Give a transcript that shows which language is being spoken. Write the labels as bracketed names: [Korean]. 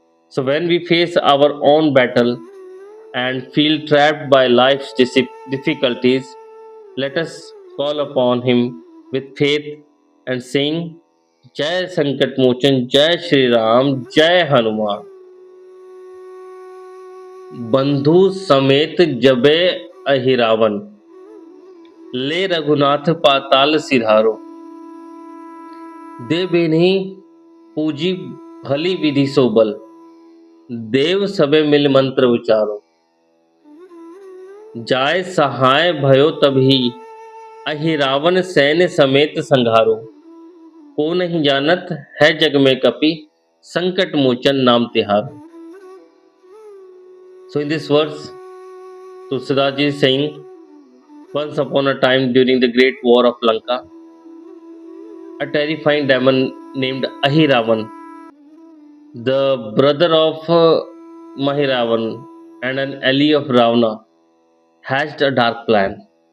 [English] So, when we face our own battle and feel trapped by life's difficulties, let us call upon him with faith and sing Jai Sankat Mochan, Jai Shri Ram, Jai Hanuman. [Hindi] बंधु समेत जबे अहिरावन ले रघुनाथ पाताल सिधारो दे बेन्ही पूजी भली विधि सोबल देव सबे मिल मंत्र उचारो जाय सहाय भयो तभी अहिरावन सैन्य समेत संघारो को नहीं जानत है जग में कपि संकट मोचन नाम तिहारो. [English] So in this verse, Tulsidas Ji is saying, once upon a time during the great war of Lanka, a terrifying demon named Ahiravan, the brother of Mahiravan and an ally of Ravana, hatched a dark plan.